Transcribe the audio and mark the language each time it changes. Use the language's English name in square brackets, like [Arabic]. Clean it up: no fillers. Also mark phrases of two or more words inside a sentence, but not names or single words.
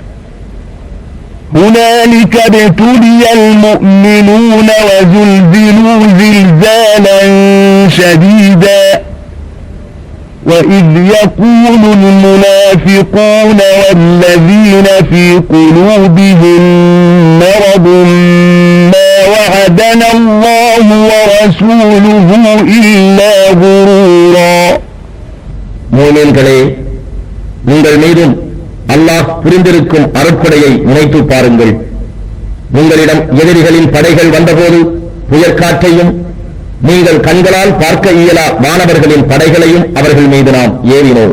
[Arabic] هنالك ابتلي المؤمنون وزلزلوا زلزالا شديدا وإذ يقول المنافقون والذين في قلوبهم مرض ما وعدنا الله ورسوله إلا غرورا. [Tamil] மூமின்களே, உங்கள் மீதும் அல்லாஹ் புரிந்திருக்கும் அருட்கொடையை நினைத்து பாருங்கள். உங்களிடம் எதிரிகளின் படைகள் வந்தபோது புயற்காற்றையும் நீங்கள் கண்களால் பார்க்க இயலா வானவர்களின் படைகளையும் அவர்கள் மீது நாம் ஏவினோம்.